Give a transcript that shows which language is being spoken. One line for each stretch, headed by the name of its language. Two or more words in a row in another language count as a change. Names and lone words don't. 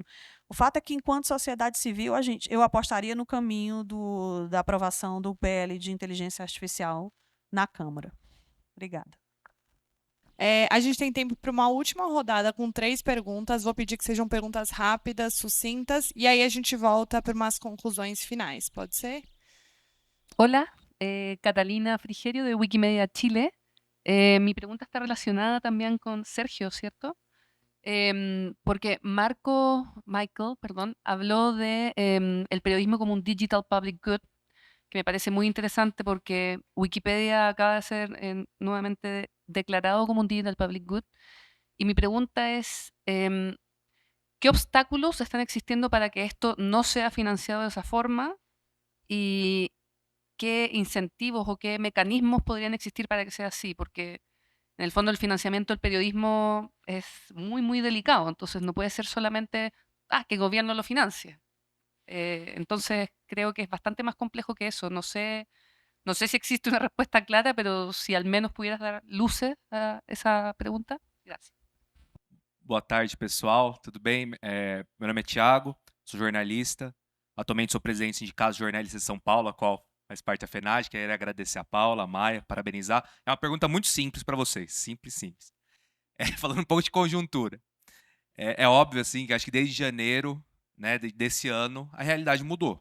Portuguese: O fato é que, enquanto sociedade civil, eu apostaria no caminho da aprovação do PL de inteligência artificial na Câmara. Obrigada. A gente tem tempo para uma última rodada com 3 perguntas. Vou pedir que sejam perguntas rápidas, sucintas, e aí a gente volta para umas conclusões finais. Pode ser?
Spanish: Hola, Catalina Frigerio de Wikimedia Chile. Mi pregunta está relacionada también con Sergio, ¿cierto? Porque Michael, habló de el periodismo como un
English: digital public good,
Spanish: que me parece muy interesante porque Wikipedia acaba de ser nuevamente declarado como un
English: digital public good.
Spanish: Y mi pregunta es, ¿qué obstáculos están existiendo para que esto no sea financiado de esa forma? ¿Y qué incentivos o qué mecanismos podrían existir para que sea así? Porque en el fondo el financiamiento del periodismo es muy, muy delicado, entonces no puede ser solamente que el gobierno lo financie. Entonces creo que es bastante más complejo que eso. No sé si existe una respuesta clara, pero si al menos pudieras dar luces a esa pregunta. Gracias.
Portuguese: Boa tarde, pessoal. Tudo bem? Meu nome é Thiago, sou jornalista. Atualmente sou presidente do Sindicato de Jornalistas de São Paulo, a qual faz parte da FENAD. Quero agradecer a Paula, a Maia, parabenizar. É uma pergunta muito simples para vocês. Simples. Falando um pouco de conjuntura. É óbvio, assim, que acho que desde janeiro, né, desse ano, a realidade mudou.